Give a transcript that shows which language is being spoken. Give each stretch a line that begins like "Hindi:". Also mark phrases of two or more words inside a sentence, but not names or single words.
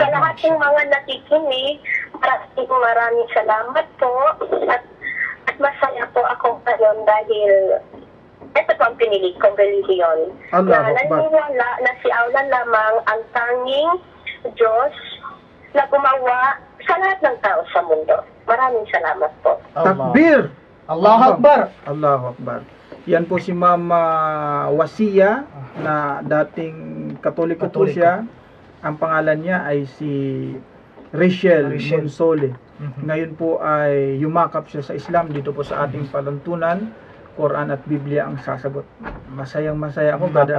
Filipino: Sa lahat ng mga nakikinig, maraming salamat po at masaya po ako ngayon dahil ito po ang pinili kong relihiyon. Allah Na Akbar. naniniwala na si Allah lamang ang tanging Diyos na gumawa sa lahat ng tao sa mundo. Maraming salamat po. Takbir!
Arabic: الله أكبر. الله أكبر.
Filipino: Yan po si Ma'am Wasiya na dating Katoliko po siya. Ang pangalan niya ay si Rachel Monsole. Ngayon po ay yumakap siya sa Islam dito po sa ating palantunan. Quran at Biblia ang sasagot. Masayang masaya ako, Brother